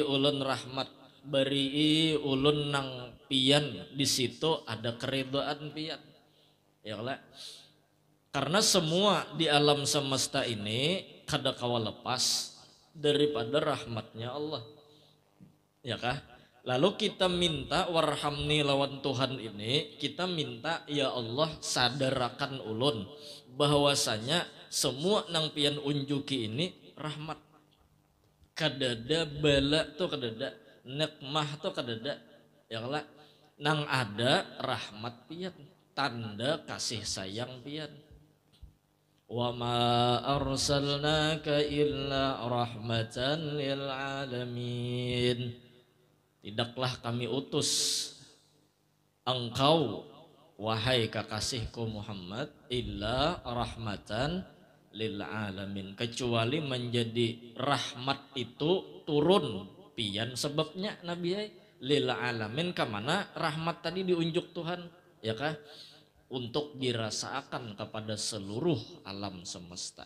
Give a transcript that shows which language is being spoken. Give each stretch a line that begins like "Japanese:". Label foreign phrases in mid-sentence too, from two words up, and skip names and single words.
Banjar: ulun rahmat beri ulun nang pian di situ ada keridhaan pian ya Allah karena semua di alam semesta ini kada kawa lepas daripada rahmatnya Allah ya kah Lalu kita minta warhamni lawan Tuhan ini, kita minta ya Allah sadarakan ulun bahwasanya semua nang pian unjuki ini rahmat. Kadada bala tuh kadada, nikmah tuh kadada, ya Allah nang ada rahmat pian, tanda kasih sayang pian.
Arabic: وما أرسلناك إلا رحمة للعالمين.
Indonesian: Tidaklah kami utus engkau wahai kekasihku Muhammad
Arabic: إلا رحمة للعالمين,
Indonesian: kecuali menjadi rahmat itu turun pian sebabnya Nabi lil alamin, kemana rahmat tadi diunjuk Tuhan
Banjar: ya kah,
Indonesian: untuk dirasakan kepada seluruh alam semesta.